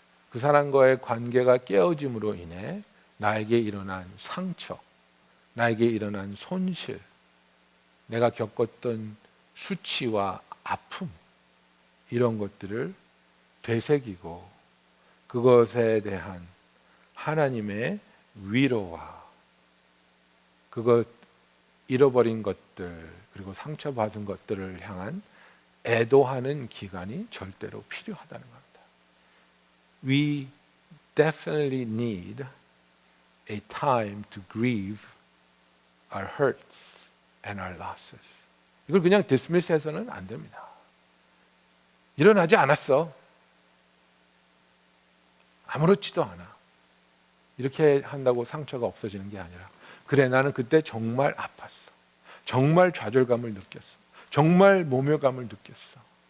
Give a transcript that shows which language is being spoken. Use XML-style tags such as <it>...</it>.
<ko>그 사람과의 관계가 깨어짐으로 인해 나에게 일어난 상처, 나에게 일어난 손실, 내가 겪었던 수치와 아픔 이런 것들을 되새기고 그것에 대한 하나님의 위로와 그것 잃어버린 것들 그리고 상처받은 것들을 향한 애도하는 기간이 절대로 필요하다는 겁니다.</ko> <en>We definitely need a time to grieve our hurts and our losses.</en> <ko>이걸 그냥 dismiss 해서는 안 됩니다. 일어나지 않았어. 아무렇지도 않아. 이렇게 한다고 상처가 없어지는 게 아니라, 그래, 나는 그때 정말 아팠어. 정말 좌절감을 느꼈어. 정말 모멸감을 느꼈어.</ko>